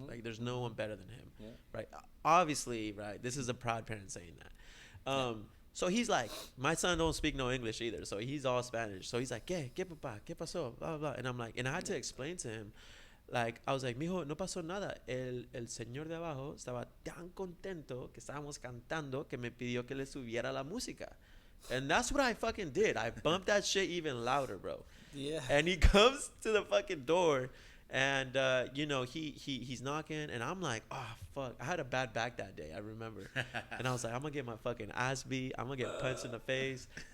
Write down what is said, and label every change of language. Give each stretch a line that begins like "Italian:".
English: Like, there's no one better than him, right? Obviously, right? This is a proud parent saying that. So he's like, my son don't speak no English either, so he's all Spanish. So he's like,
Spanish: ¿qué papá? ¿Qué pasó?
English: Blah, blah, blah. And I'm like, and I had to explain to him, like, I was like,
Spanish: mijo, no pasó nada. El señor de abajo estaba tan contento que estábamos cantando que me pidió que le subiera la música.
English: And that's what I fucking did. I bumped that shit even louder, bro. Yeah. And he comes to the fucking door, and you know, he's knocking, and I'm like, oh fuck. I had a bad back that day, I remember. And I was like, I'm gonna get my fucking ass beat. I'm gonna get punched in the face.